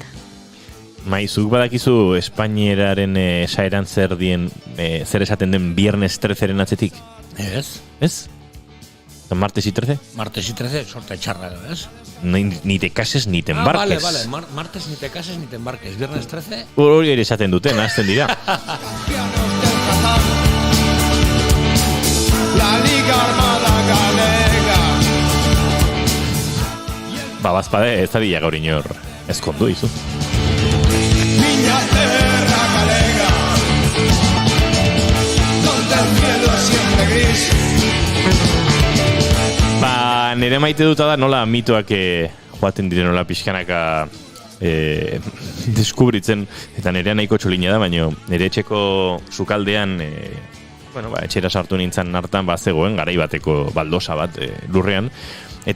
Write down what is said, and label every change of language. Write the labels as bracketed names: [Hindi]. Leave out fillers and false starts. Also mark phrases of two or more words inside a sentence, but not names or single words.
[Basque] Zuk badakizu Espainieraren esaeran zer esaten den Viernes 13-ren atzetik? Ez? [Spanish] Martes y 13? Martes y 13, [Basque] sorte txarra, ez? [Spanish] Ni te cases ni te embarques. Vale. Martes ni te cases ni te embarques. Viernes 13? [Basque] Hori ere esaten duten, azten dira. La Liga Armada Galega. Bazpade ez da dira gaur inor ezkondu izu. [Galician] Miña terra galega, [Spanish] donde el cielo es siempre gris. [Basque] Nire maite duta da nola mitoak joaten dire nola pixkanaka deskubritzen, eta nirea nahiko txolina da, baina nire etxeko sukaldean etxera sartu nintzen hartan zegoen garai bateko baldosa bat lurrean, eta